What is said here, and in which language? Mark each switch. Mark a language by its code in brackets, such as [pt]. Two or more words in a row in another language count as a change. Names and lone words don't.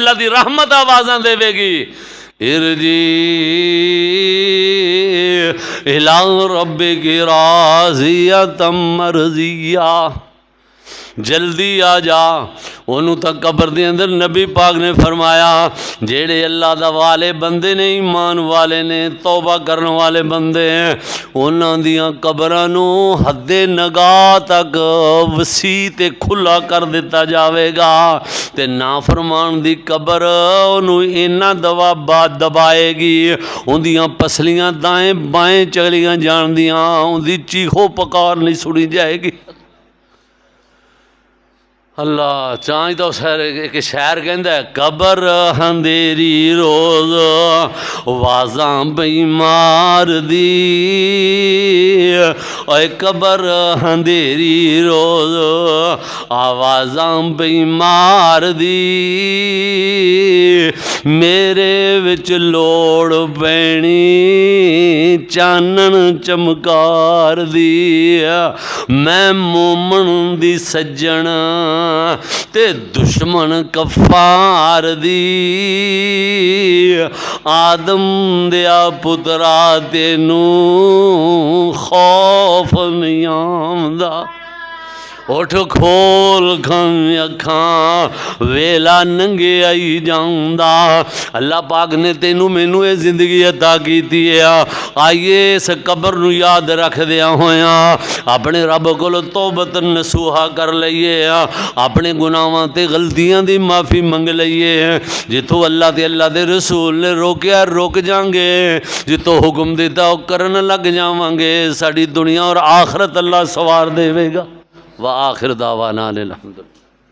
[pa] اللہ دی رحمت آوازاں دے گی [ar] ارجی الی ربک راضیۃ مرضیہ. [pa] جلدی آ جا. انہوں تک قبر دے اندر نبی پاک نے فرمایا جیڑے اللہ دا والے بندے نے ایمان والے نے توبہ کرنے والے بندے ہیں انہاں دیاں قبراں نو حد نگاہ تک وسیع تے کھلا کر دیتا جاوے گا. تے نافرمان دی قبر انہوں اینا دبائے گی ان دیاں پسلیاں دائیں بائیں چلیاں جان دیاں ان دی چیخو پکار نہیں سنی جائے گی. اللہ چاہیں تو ایک شاعر کہندا ہے قبر اندھیری روز آوازاں بیمار دی. اے قبر اندھیری روز آوازاں بیمار دی. میرے وچ لوڑ پینی چانن چمکار دی. میں مومن دی سجن تے دشمن کفار دی. آدم دیا پترا تینوں خوف نہیں آمدا. اٹھ کھول کھاں اکھاں ویلا ننگے آئی جاؤندا. اللہ پاک نے تینوں مینوں یہ زندگی عطا کیتی ہے. آئیے اس قبر نو یاد رکھ دیا ہویا اپنے رب کول [ar] توبت نصوحا [pa] کر لئیے. اپنے گناہاں تے غلطیاں دی معافی منگ لئیے. جتوں اللہ تے اللہ دے رسول نے روکیا رک جاؤں گے. جتوں حکم دیتا وہ کرن لگ جاواں گے. ساڈی دنیا اور آخرت اللہ سوار دے گا. [ar] وآخر دعوانا الحمدللہ.